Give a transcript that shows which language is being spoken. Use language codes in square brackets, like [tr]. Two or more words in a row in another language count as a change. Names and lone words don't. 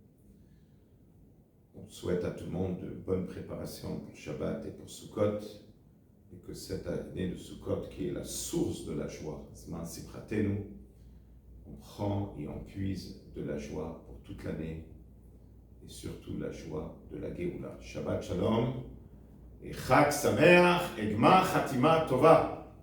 [fr] On souhaite à tout le monde de bonnes préparations pour Shabbat et pour Sukkot, et que cette année de Sukkot, qui est la source de la joie, [he] זמן שמחתנו, [fr] on prend et on puise de la joie pour toute l'année, et surtout la joie de la Géoula. [he] שבת שלום, et חג שמח, et גמר חתימה טובה.